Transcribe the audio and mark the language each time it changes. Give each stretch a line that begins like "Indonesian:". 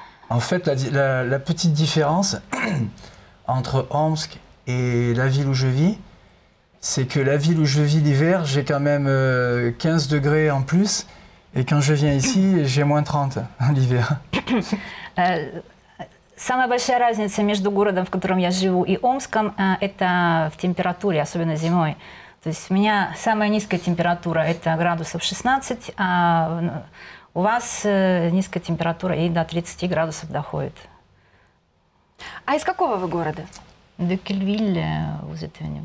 French: En fait, la petite différence entre Omsk et la ville où je vis, c'est que la ville où je vis l'hiver, j'ai quand même 15 degrés en plus, et quand je viens ici, j'ai moins 30 l'hiver.
Russian: Самая большая разница между городом, в котором я живу, и Омском, это в температуре, особенно зимой. То есть у меня самая низкая температура – это градусов 16, а у вас низкая температура и до 30 градусов доходит. А из какого вы города?
French: De quelle ville vous êtes venu?